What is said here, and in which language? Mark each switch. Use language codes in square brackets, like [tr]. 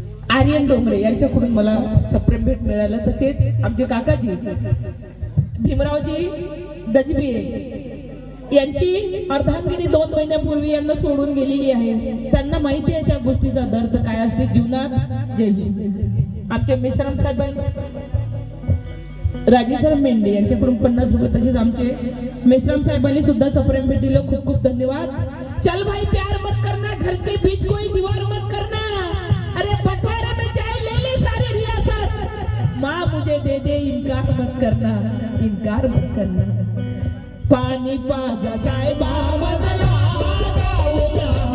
[mr] आर्यन डोंगरे यांच्याकडून मला सप्रेम भेट मिळालं. तसेच आमचे काकाजी भीमरावजी डजबी यांची अर्धांगिनी 2 महिन्यापूर्वी यांना सोडून गेलेली आहे. त्यांना माहिती आहे त्या गोष्टीचा दर्द काय असते जीवनात. जय हिंद. आमचे मेश्राम साहेब, राजेसर मेंढे यांच्याकडून 50 रुपये. तसेच आमचे मेश्राम साहेबांनी सुद्धा सप्रेम भेट दिलं, खूप खूप धन्यवाद. [hi] चल भाई प्यार मत करना, घर के बीच कोई दीवार मत करना, अरे बंटवारे में चाहे ले ले सारी रियासत, माँ मुझे दे दे, इनकार मत करना, इनकार मत करना. [mr] पाणी बाजा साहेबा मजला जाऊ द्या,